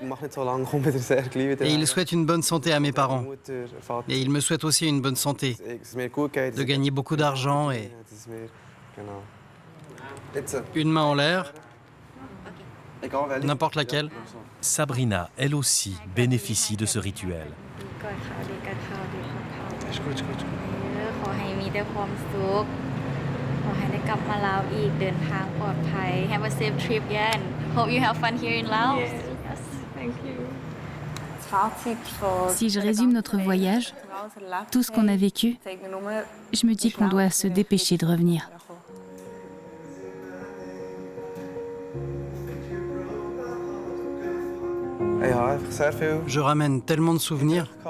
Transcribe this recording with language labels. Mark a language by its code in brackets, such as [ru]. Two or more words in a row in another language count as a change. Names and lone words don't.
[fr] Et il souhaite une bonne santé à mes parents. Et il me souhaite aussi une bonne santé, de gagner beaucoup d'argent et... Une main en l'air, n'importe laquelle. Sabrina, elle aussi, bénéficie de ce rituel. [th] ขอให้มีแต่ความสุขขอให้ได้กลับมาลาวอีกเดินทางปลอดภัย [en] Have a safe trip again. Hope you have fun here in Laos. Yes, thank you. [fr] Si je résume notre voyage, tout ce qu'on a vécu, je me dis qu'on doit se dépêcher de revenir. Je ramène tellement de souvenirs.